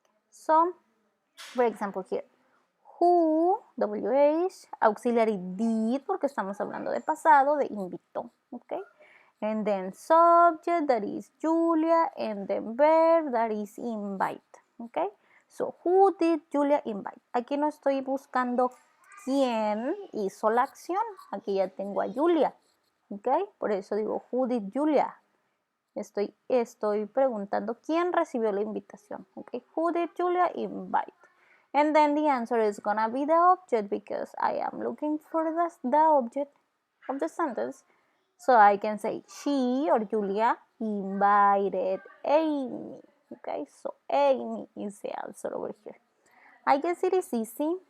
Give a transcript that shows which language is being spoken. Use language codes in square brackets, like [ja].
[en] So, for example, here, who, WH, auxiliary did, [es] porque estamos hablando de pasado, de invitó, [en] okay? And then subject, that is Julia, and then verb, that is invite, okay? So, who did Julia invite? [es] Aquí no estoy buscando quién hizo la acción, aquí ya tengo a Julia, okay? Por eso digo, [en] who did Julia? [es] Estoy preguntando quién recibió la invitación, okay? [en] Who did Julia invite? And then the answer is gonna be the object because I am looking for the object of the sentence. So I can say she or Julia invited Amy. Okay, so Amy is the answer over here. I guess it is easy.